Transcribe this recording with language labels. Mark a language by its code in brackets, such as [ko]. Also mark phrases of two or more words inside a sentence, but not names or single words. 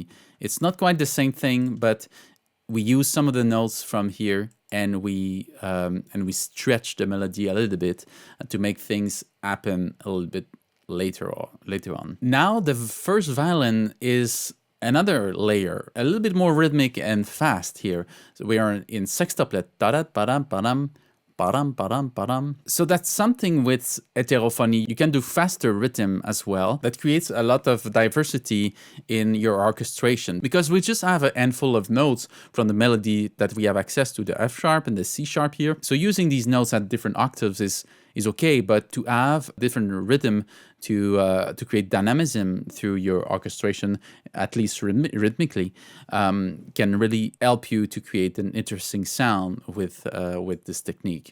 [en] It's not quite the same thing, but we use some of the notes from here, and we stretch the melody a little bit to make things happen a little bit later on. Now the first violin is another layer, a little bit more rhythmic and fast here. So we are in sextuplet, da-da-ba-dam-ba-dam, ba-dam. So that's something with heterophony. You can do faster rhythm as well. That creates a lot of diversity in your orchestration, because we just have a handful of notes from the melody that we have access to, the F sharp and the C sharp here. So using these notes at different octaves is okay, but to have different rhythm to create dynamism through your orchestration, at least rhythmically, can really help you to create an interesting sound with this technique.